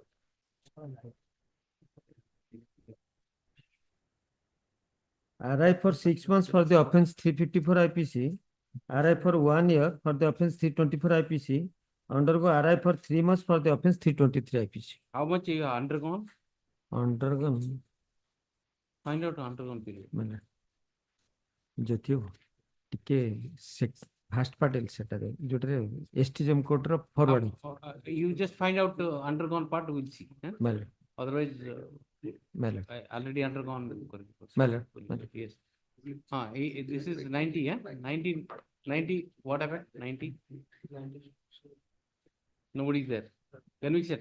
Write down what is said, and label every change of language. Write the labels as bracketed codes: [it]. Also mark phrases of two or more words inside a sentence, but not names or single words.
[en] RI for 6 months for the offense 354 IPC. RI for 1 year for the offense 324 IPC. Undergo RI for 3 months for the offense 323 IPC. How much you have undergone? Undergone. Find out undergone period. [or] ମାନେ ଯଦିଓ ଟିକେ [en] fast part [or] ସେଟାରେ ଯୋଉଟାରେ ଏସଟିଜେଏମ କୋର୍ଟର ଫରୱାର୍ଡ [en] You just find out undergone part, we'll see. Malad. Otherwise, Malad. already undergone. Malad. Yes. This is 90, yeah? 90, 90, what happened? 90? Nobody's there. Conviction.